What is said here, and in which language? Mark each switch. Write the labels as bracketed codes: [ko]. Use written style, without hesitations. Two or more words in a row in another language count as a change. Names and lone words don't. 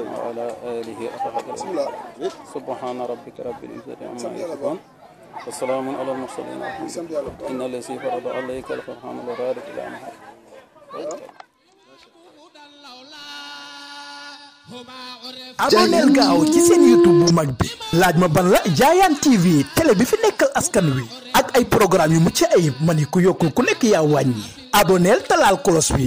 [ar] وعلى آله أصحابه سبحان ربك رب العزة عما يصفون والسلام على المرسلين إن الذي فرض عليك القرآن لرادك إلى محل [wo] aboneel gaaw ci seen YouTube bu mag bi laaj ma ban la Jaayaan TV télé bi fi nekkal askan wi ak ay programme yu mucc ayib mani ku yokkul ku nekk yaa wàññi aboneel talaal kolos bi